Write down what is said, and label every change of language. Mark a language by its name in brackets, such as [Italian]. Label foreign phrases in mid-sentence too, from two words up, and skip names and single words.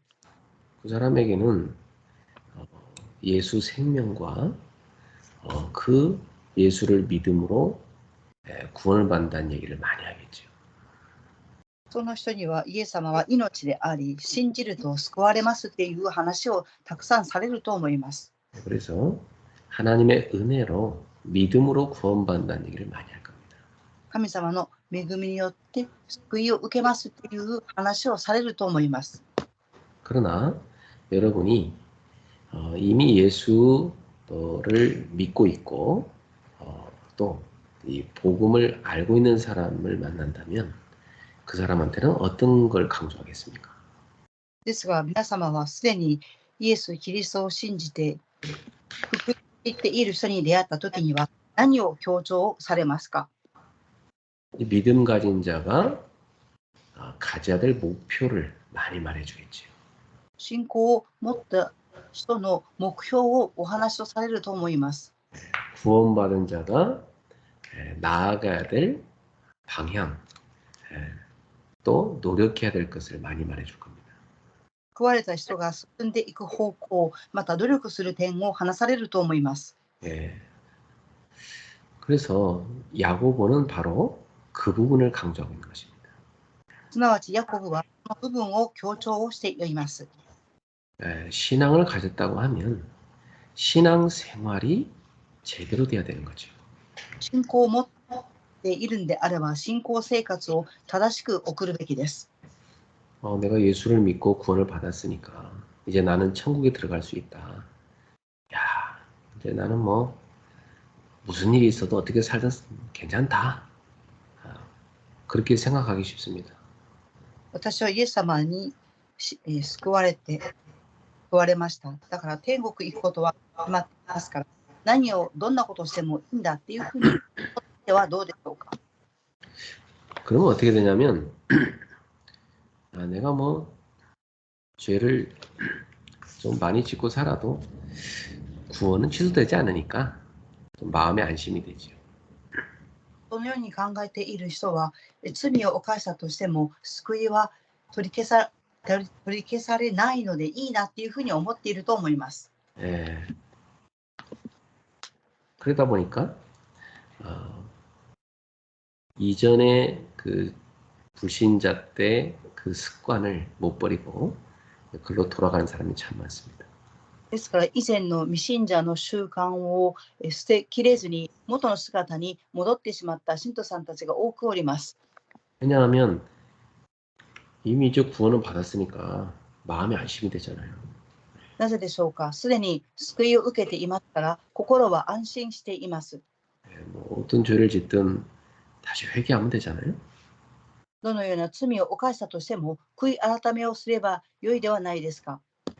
[Korean] 그 사람에게는 예수 생명과 그 예수를 믿음으로 구원을 받는다는 얘기를 많이 하겠죠. [Japanese] その人にはイエス様は命であり、信じると救われますっていう話をたくさんされると思います。 [Korean] 그래서 하나님의 은혜로 믿음으로 구원받는다는 얘기를 많이 할 겁니다. [Japanese] 神様の恵みによって救いを受けますっていう話をされると思います。 [Korean] 그러나 여러분이 이미 예수를 믿고 있고 또 이 복음을 알고 있는 사람을 만난다면 그 사람한테는 어떤 걸 강조하겠습니까? [Japanese] ですが皆様はすでにイエス・キリストを信じて福音を言っている人に出会ったときには何を強調されますか？ [Korean] 이 믿음 가진 자가 가져야 될 목표를 많이 말해주겠지요. [Japanese] 信仰を持った人の目標をお話をされると思います。 [Korean] 구원받은 자가 나아가야 될 방향, 또 노력해야 될 것을 많이 말해줄 겁니다. [Japanese] 救われた人が進んでいく方向、また努力する点を話されると思います。 [Korean] 그래서 야고보는 바로 그 부분을 강조하고 있는 것입니다. [Japanese] すなわちヤコブはこの部分を強調をしています。 [Korean] 신앙을 가졌다고 하면 신앙 생활이 제대로 돼야 되는 거죠. [Japanese] 信仰を持っているんであれば信仰生活を正しく送るべきです。 [Korean] 내가 예수를 믿고 구원을 받았으니까 이제 나는 천국에 들어갈 수 있다. 야, 이제 나는 뭐 무슨 일이 있어도 어떻게 살든 괜찮다. 그렇게 생각하기 쉽습니다. [Japanese] 私はイエス様に救われました。だから天国行くことは決まっていますから、どんなことをしてもいいんだっていうふうに思ってはどうでしょうか。 [Korean] 그러면 어떻게 되냐면 내가 뭐 죄를 좀 많이 짓고 살아도 구원은 취소되지 않으니까 좀 마음에 안심이 되죠. [Japanese] そのように考えている人は罪を犯したとしても救いは取り消されないのでいいなっていうふうに思っていると思います。 [Korean] 그러다 보니까 이전에 그 불신자 때 그 습관을 못 버리고 그걸로 돌아가는 사람이 참 많습니다. [Japanese] ですから以前の未信者の習慣を捨てきれずに元の姿に戻ってしまった信徒さんたちが多くおります。 [Korean] 왜냐하면 이미 이제 구원을 받았으니까 마음이 안심이 되잖아요. [Japanese] なぜでしょうか。すでに救いを受けていますから心は安心しています。 [Korean] 뭐 어떤 죄를 짓든 다시 회개하면 되잖아요. [Japanese] どのような罪を犯したとしても悔い改めをすれば良いではないですか。